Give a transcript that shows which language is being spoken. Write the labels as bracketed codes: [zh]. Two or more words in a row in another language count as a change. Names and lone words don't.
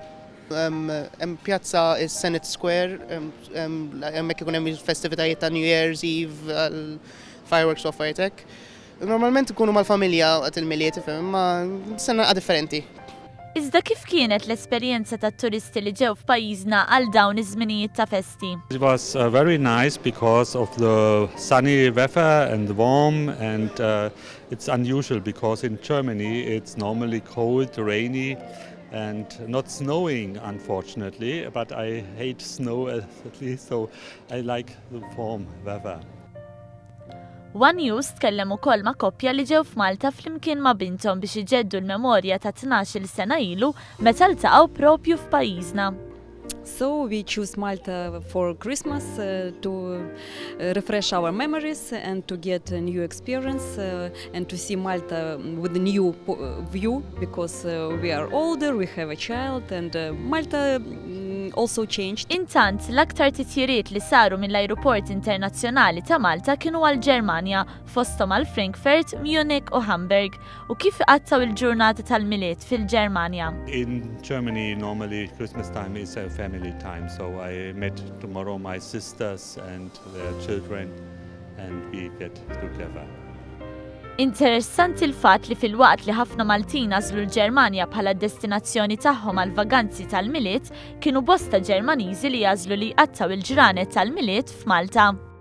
[mt] Pjazza is-Senate Square, hemmhekk ikun hemm il-festivitajiet ta' New Year's Eve, fireworks u affarijiet. Normalment ikunu mal-familja għat il-miliet, ma sena differenti. Iżda kif kienet l-esperjenza tat-turisti li ġew f'pajjiżna għal dawn iż-żminijiet ta' festi? [en] It was very nice because of the sunny weather and warm, and it's unusual because in Germany it's normally cold, rainy and not snowing, unfortunately, but I hate snow at least, so I like the warm weather. [mt] One News tkellem ukoll ma' koppja li ġew f'Malta flimkien ma' bintom biex iġeddu l-memorja ta' 12-il sena ilu meta ltaqgħu propju f'pajjiżna. [en] So we choose Malta for Christmas to refresh our memories and to get a new experience and to see Malta with a new view because we are older, we have a child and Malta also changed. [mt] Intant l-aktar titjiriet li saru mill-ajruport internazzjonali ta' Malta kienu għal-Ġermanja fosthom għal Frankfurt, Munich u Hamburg u kif qattaw il-ġurnata tal-miliet fil-Ġermanja. [en] In Germany normally Christmas time is a family time, so I met tomorrow my sisters and their children and we get together. [mt] Interessanti l-fatt li fil-waqt li ħafna Maltin għażlu l-Ġermanja bħala d-destinazzjoni tagħhom għal vaganzi tal-miliet, kienu bosta Ġermaniżi li jażlu li jqattaw il-ġranet tal-miliet f'Malta.